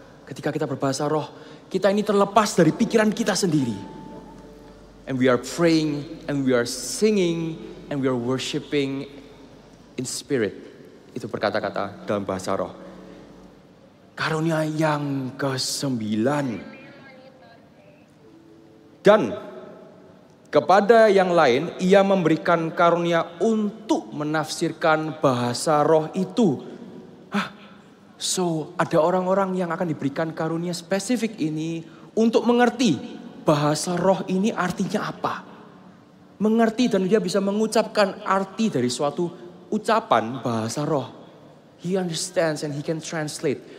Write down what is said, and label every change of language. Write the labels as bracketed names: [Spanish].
[Indonesian] Ketika kita berbahasa roh, kita ini terlepas dari pikiran kita sendiri. [English] And we are praying, and we are singing, and we are worshiping in spirit. [Indonesian] Itu berkata-kata dalam bahasa roh. Karunia yang ke-9. Dan kepada yang lain, ia memberikan karunia untuk menafsirkan bahasa roh itu. So, ada orang-orang yang akan diberikan karunia spesifik ini untuk mengerti bahasa roh ini artinya apa. Mengerti dan dia bisa mengucapkan arti dari suatu ucapan bahasa roh. [English] He understands and he can translate.